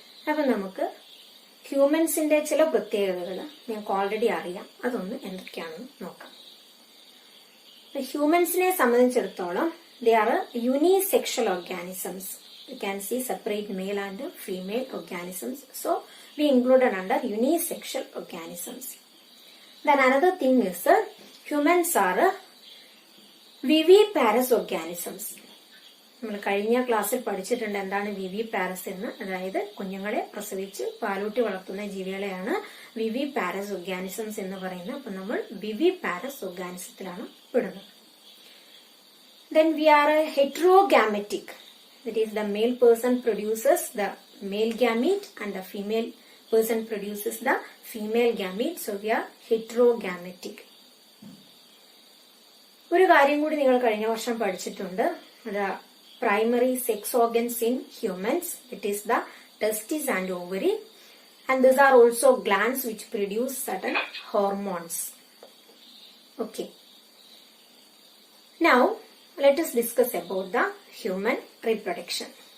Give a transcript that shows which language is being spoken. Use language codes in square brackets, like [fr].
[ml] അപ്പൊ നമുക്ക് ഹ്യൂമൻസിന്റെ ചില പ്രത്യേകതകൾ നിങ്ങൾക്ക് ഓൾറെഡി അറിയാം. അതൊന്ന് എന്തൊക്കെയാണെന്ന് നോക്കാം. ഹ്യൂമൻസിനെ സംബന്ധിച്ചിടത്തോളം [en] They are unisexual organisms. You can see separate male and female organisms. So we included under unisexual organisms. Then another thing is humans are viviparous organisms. [ml] നമ്മൾ കഴിഞ്ഞ ക്ലാസ്സിൽ പഠിച്ചിട്ടുണ്ട് എന്താണ് വിവിപാരസ് എന്ന്. അതായത് കുഞ്ഞുങ്ങളെ പ്രസവിച്ച് പാലൂട്ടി വളർത്തുന്ന ജീവികളെയാണ് വിവിപാരസ് ഓർഗാനിസംസ് എന്ന് പറയുന്നത്. അപ്പൊ നമ്മൾ വിവിപാരസ് ഓർഗാനിസത്തിലാണ് പെടുന്നത്. [en] Then we are heterogametic. That is, the male person produces the male gamete and the female person produces the female gamete. So we are heterogametic. [ml] ഒരു കാര്യം കൂടി നിങ്ങൾ കഴിഞ്ഞ വർഷം പഠിച്ചിട്ടുണ്ട്. [en] അത് primary sex organs in humans. It is the testes and ovary, and these are also glands which produce certain hormones. Okay. Now let us discuss about the human reproduction.